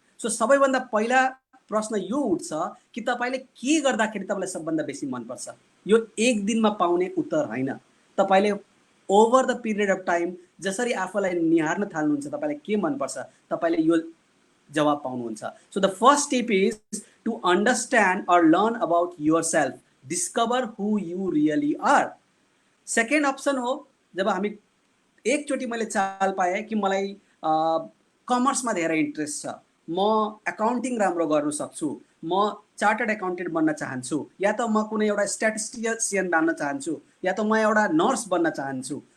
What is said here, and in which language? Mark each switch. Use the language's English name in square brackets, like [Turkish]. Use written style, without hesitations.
[Nepali] So सबैभन्दा पहिला प्रश्न यो उठ्छ कि तपाईले के गर्दाखेरि तपाईलाई सबभन्दा बेसी मन पर्छ। यो एक दिनमा पाउने उत्तर हैन, तपाईले over the period of time जसरी आफूलाई निहार्न थाल्नुहुन्छ तपाईलाई के मन पर्छ, तपाईले यो जवाब पाउनुहुन्छ। [English] So the first step is to understand or learn about yourself, discover who you really are. [Nepali] Second option हो, जब हामी एकचोटि मैले चाल पाएँ कि मलाई कमर्समा धेरै इन्ट्रेस्ट छ, म एकाउन्टिङ राम्रो गर्न सक्छु, म चार्टर्ड एकाउन्टेन्ट बन्न चाहन्छु, या त म कुनै एउटा स्ट्याटिस्टिशियन बन्न चाहन्छु, या त म एउटा नर्स बन्न चाहन्छु।